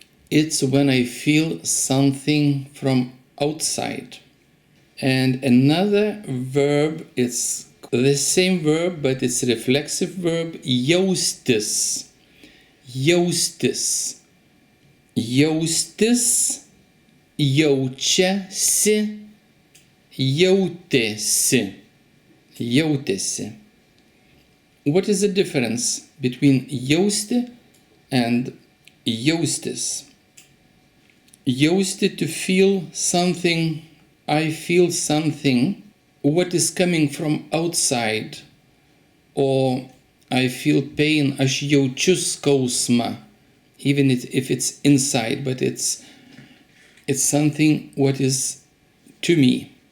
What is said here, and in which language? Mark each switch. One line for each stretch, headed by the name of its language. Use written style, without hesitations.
English: It's when I feel something from outside. And another verb, it's the same verb, but it's a reflexive verb, jaustis.
Lithuanian: Jaustis. Jaustis, jaučiasi, jautėsi. Jautėsi.
English: What is the difference between jausti and jaustis? Jausti, to feel something, I feel something, what is coming from outside, or I feel pain,
Lithuanian: aš jaučiu skausmą,
English: even if it's inside, but it's something what is to me.